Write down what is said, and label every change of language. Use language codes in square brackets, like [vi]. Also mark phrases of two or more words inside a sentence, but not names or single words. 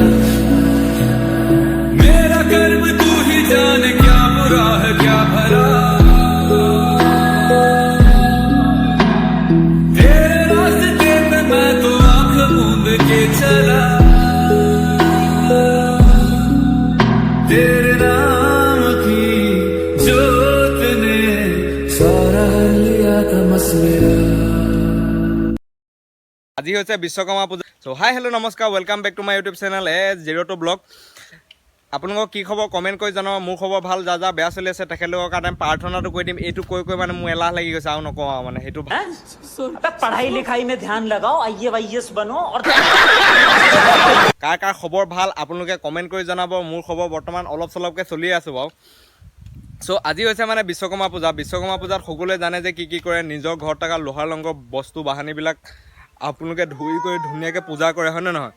[hi] मेरा कर्म तू ही जाने क्या बुरा है क्या भला तेरे रास्ते पे मैं तो आंख मूंद के चला तेरे नाम की जोत ने सारा लिया तमस मेरा [as] আজি হৈছে বিশ্বকৰ্মা পূজা। [en] so hi hello' নমস্কাৰ, welcome back to my YouTube channel A02 blog. [as] আপোনালোকক কি খবৰ কমেণ্ট কৰি জনাব। মোৰ খবৰ ভাল, যা যা বেয়া চলি আছে তেখেতলোকৰ কাৰণে প্ৰাৰ্থনাটো কৰি দিম। এইটো কৈ মানে মোৰ এলাহ লাগি গৈছে আৰু নকওঁ আৰু মানে সেইটো [hi] पढ़ाई लिखाई में ध्यान लगाओ, IAS बनो और [as] কাৰ কাৰ খবৰ ভাল আপোনালোকে কমেণ্ট কৰি জনাব। মোৰ খবৰ বৰ্তমান অলপ চলপকৈ চলি আছোঁ বাৰু। চ' আজি হৈছে মানে বিশ্বকৰ্মা পূজা। বিশ্বকৰ্মা পূজাত সকলোৱে জানে যে কি কৰে, নিজৰ ঘৰত থকা লোহাৰ লংগৰ বস্তু বাহানিবিলাক আপোনালোকে ধুই কৰি ধুনীয়াকৈ পূজা কৰে, হয়নে নহয়?